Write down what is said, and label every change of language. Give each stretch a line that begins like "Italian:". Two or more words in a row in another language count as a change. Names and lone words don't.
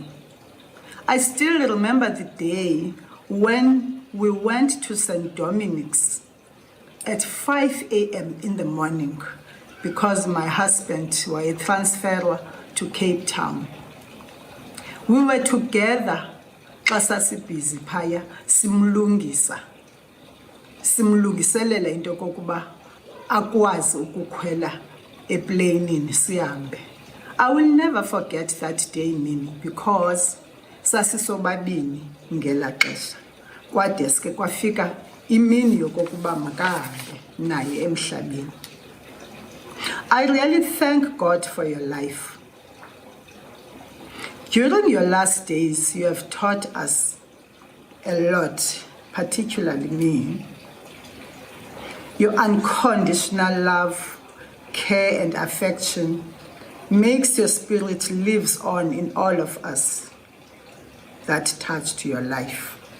English: I still remember the day when we went to St. Dominic's at 5 a.m. in the morning because my husband was a transferer to Cape Town. We were together
Xhosa: xa sasibhizi phaya simlungiselela into kokuba akwazi ukukhwela epleyinini sihambe.
English: I will never forget that day, Mimi, because
Xhosa: sasisobabini ngela xesha. Kwadeske kwafika imini yokokuba makahambe naye emhlabeni.
English: I really thank God for your life. During your last days, you have taught us a lot, particularly me. Your unconditional love, care, and affection makes your spirit lives on in all of us that touched your life.